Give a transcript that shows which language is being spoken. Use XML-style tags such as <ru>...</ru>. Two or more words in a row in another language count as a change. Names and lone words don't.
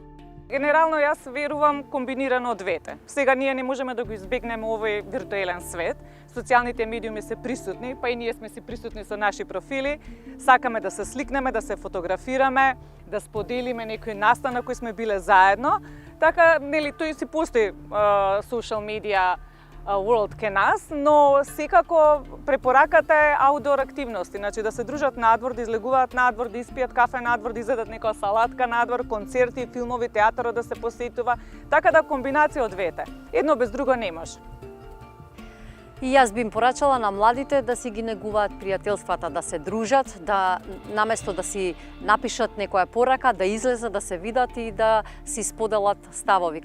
<mk>Генерално јас верувам комбинирано двете. Сега ние не можеме да го избегнеме овој виртуелен свет. Социјалните медиуми се присутни, па и ние сме си присутни со наши профили. Сакаме да се сликнеме, да се фотографираме, да споделиме некој настан на кој сме биле заедно. Така, нели, тој си постои</mk> <en>social media world</en> <mk>ке нас, но секако препораката е аутдор активности, значи да се дружат надвор, да излегуваат надвор, да испијат кафе надвор, да изедат некоја салатка надвор, концерти, филмови, театарот да се посетува, така да комбинација од двете. Едно без друго не може. И јас би им порачала на младите да си ги негуваат пријателствата, да се дружат, да наместо да си напишат некоја порака, да излезат, да се видат и да си споделат ставови.</mk>